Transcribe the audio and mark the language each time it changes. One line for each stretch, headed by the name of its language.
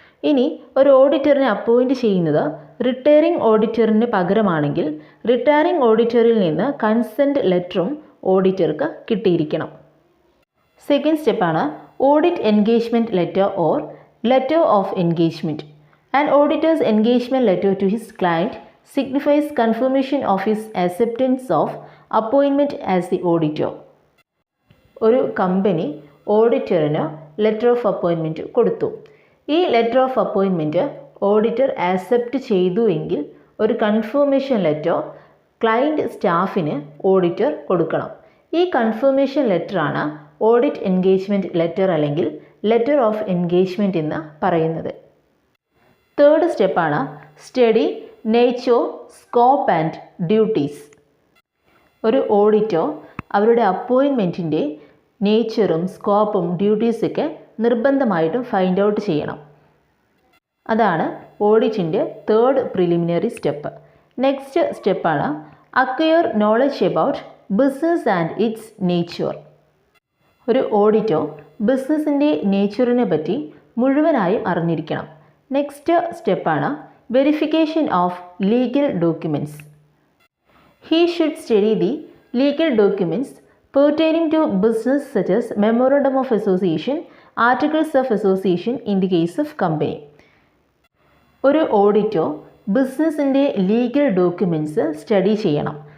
Malayalam: ഇനി ഒരു ഓഡിറ്ററിനെ അപ്പോയിൻറ്റ് ചെയ്യുന്നത് റിട്ടയറിംഗ് ഓഡിറ്ററിന് പകരമാണെങ്കിൽ റിട്ടയറിംഗ് ഓഡിറ്ററിൽ നിന്ന് കൺസെൻറ്റ് ലെറ്ററും ഓഡിറ്റർക്ക് കിട്ടിയിരിക്കണം.
English: Second സ്റ്റെപ്പാണ് audit engagement letter or letter of engagement. An auditor's engagement letter to his client signifies confirmation of his acceptance of appointment as the auditor.
Malayalam: ഒരു company ഓഡിറ്ററിന് letter of appointment കൊടുത്തു. ഈ letter of appointment auditor accept ചെയ്തു എങ്കിൽ ഒരു confirmation letter client സ്റ്റാഫിന് auditor കൊടുക്കണം. ഈ confirmation ലെറ്ററാണ് audit engagement letter അല്ലെങ്കിൽ letter of engagement എന്ന് പറയുന്നത്. തേർഡ് സ്റ്റെപ്പാണ് study nature, scope and duties. ഒരു ഓഡിറ്റർ അവരുടെ അപ്പോയിൻമെൻറ്റിൻ്റെ നേച്ചറും സ്കോപ്പും ഡ്യൂട്ടീസൊക്കെ നിർബന്ധമായിട്ടും ഫൈൻഡ് ഔട്ട് ചെയ്യണം. അതാണ് ഓഡിറ്റിൻ്റെ തേർഡ് പ്രിലിമിനറി സ്റ്റെപ്പ്. നെക്സ്റ്റ് സ്റ്റെപ്പാണ്
English: Acquire knowledge about business and its nature.
Malayalam: ഒരു ഓഡിറ്റർ ബിസിനസ്സിൻ്റെ നേച്ചറിനെ പറ്റി മുഴുവനായും അറിഞ്ഞിരിക്കണം. നെക്സ്റ്റ് സ്റ്റെപ്പാണ് verification of legal documents.
English: He should study the legal documents pertaining to business such as memorandum of association, articles of association in the case of company.
Malayalam: ഒരു auditor ബിസിനസ്സിൻ്റെ legal documents study ചെയ്യണം.